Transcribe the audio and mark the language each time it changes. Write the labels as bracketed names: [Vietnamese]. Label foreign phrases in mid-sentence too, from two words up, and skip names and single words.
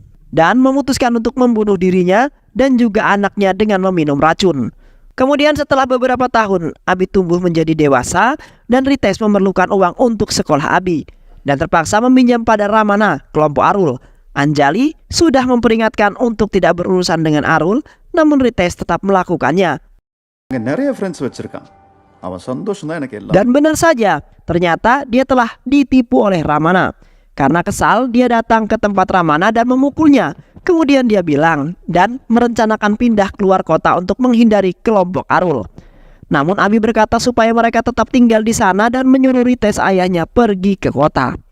[Indonesian] Dan memutuskan untuk membunuh dirinya dan juga anaknya dengan meminum racun. Kemudian setelah beberapa tahun, Abi tumbuh menjadi dewasa dan Rites memerlukan uang untuk sekolah Abi dan terpaksa meminjam pada Ramana, kelompok Arul. Anjali sudah memperingatkan untuk tidak berurusan dengan Arul, namun Rites tetap melakukannya. [Tamil] இங்க நிறைய ஃப்ரெண்ட்ஸ் வச்சிருக்கான் அவன் சந்தோஷம் தான் எனக்கு எல்லாம் [Indonesian] Dan benar saja, ternyata dia telah ditipu oleh Ramana. Karena kesal, dia datang ke tempat Ramana dan memukulnya. Kemudian dia bilang dan merencanakan pindah keluar kota untuk menghindari kelompok Arul. Namun Abi berkata supaya mereka tetap tinggal di sana dan menyuruh Rites ayahnya pergi ke kota.